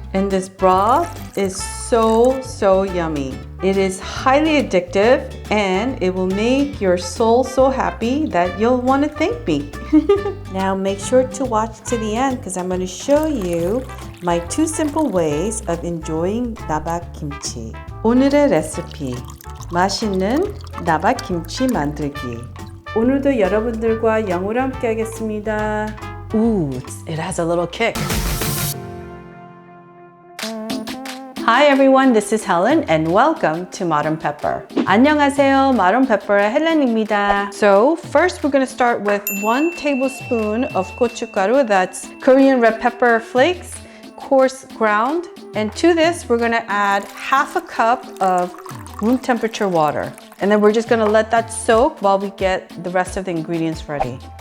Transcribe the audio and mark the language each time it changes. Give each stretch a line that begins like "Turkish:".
English: And this broth is so yummy. It is highly addictive and it will make your soul so happy that you'll want to thank me. Now make sure to watch to the end because I'm going to show you my 2 simple ways of enjoying Nabak Kimchi.
Korean: 오늘의 레시피, 맛있는 나박 김치 만들기. 오늘도 여러분들과 영어로 함께 하겠습니다.
English: Ooh, it has a little kick. Hi everyone, this is Helen and welcome to Modern Pepper.
Korean: 안녕하세요, Modern Pepper의 헬렌입니다.
English: So first we're going to start with 1 tablespoon of 고춧가루, that's Korean red pepper flakes, coarse ground. And to this we're going to add half a cup of room temperature water. And then we're just going to let that soak while we get the rest of the ingredients ready.